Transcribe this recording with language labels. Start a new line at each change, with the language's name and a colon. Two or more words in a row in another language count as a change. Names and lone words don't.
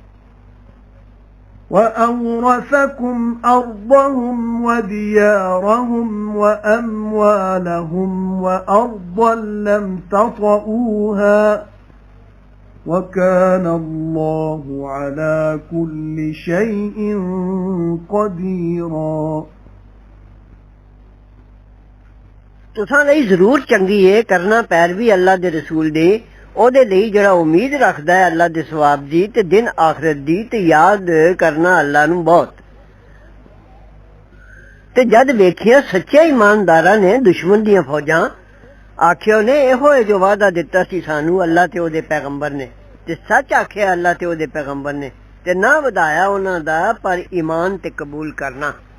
Arabic: وأورثكم أرضهم وديارهم وأموالهم وأرضا لم تطئوها وكان الله على كل شيء قديرا
Punjabi: तुसां ਲਈ ਜ਼ਰੂਰ ਚੰਗੀ ਹੈ ਕਰਨਾ ਪੈਰਵੀ ਅੱਲਾ ਦੇ ਰਸੂਲ ਦੇ ਉਹਦੇ ਲਈ ਜਿਹੜਾ ਉਮੀਦ ਰੱਖਦਾ ਹੈ ਅੱਲਾ ਦੇ ਸਵਾਬ ਦੀ ਤੇ ਦਿਨ ਆਖਰਤ ਦੀ ਤੇ ਯਾਦ ਕਰਨਾ ਅੱਲਾ ਨੂੰ ਬਹੁਤ ਤੇ ਜਦ ਵੇਖਿਆ ਸੱਚੇ ਇਮਾਨਦਾਰਾਂ ਨੇ ਦੁਸ਼ਮਣ ਦੀਆਂ ਫੌਜਾਂ ਆਖਿਓ ਨੇ ਇਹੋ ਜੋ ਵਾਅਦਾ ਦਿੱਤਾ ਸੀ ਸਾਨੂੰ ਅੱਲਾ ਤੇ ਉਹਦੇ ਪੈਗੰਬਰ ਨੇ ਤੇ ਸੱਚ ਆਖਿਆ ਅੱਲਾ ਤੇ ਉਹਦੇ ਪੈਗੰਬਰ ਨੇ ਤੇ ਨਾ ਵਧਾਇਆ ਉਹਨਾਂ ਦਾ ਪਰ ਈਮਾਨ ਤੇ ਕਬੂਲ ਕਰਨਾ